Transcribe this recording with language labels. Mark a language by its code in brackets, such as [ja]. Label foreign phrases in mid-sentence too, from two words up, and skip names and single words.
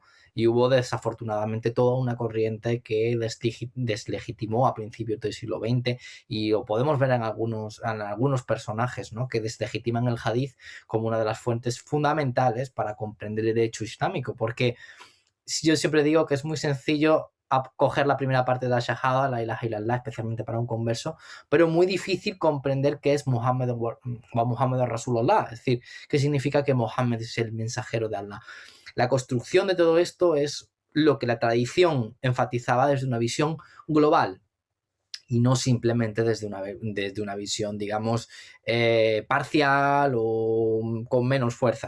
[es] Y hubo desafortunadamente toda una corriente que deslegitimó a principios del siglo XX, y lo podemos ver en algunos personajes, ¿no? Que deslegitiman el hadith como una de las fuentes fundamentales para comprender el derecho islámico, porque yo siempre digo que es muy sencillo coger la primera parte de la shahada, [ar] لا إله إلا الله, [es] especialmente para un converso, pero muy difícil comprender qué es [ar] محمد رسول الله, [es] es decir, qué significa que Muhammad es el mensajero de Allah. La construcción de todo esto es lo que la tradición enfatizaba desde una visión global y no simplemente desde una visión, digamos, parcial o con menos fuerza.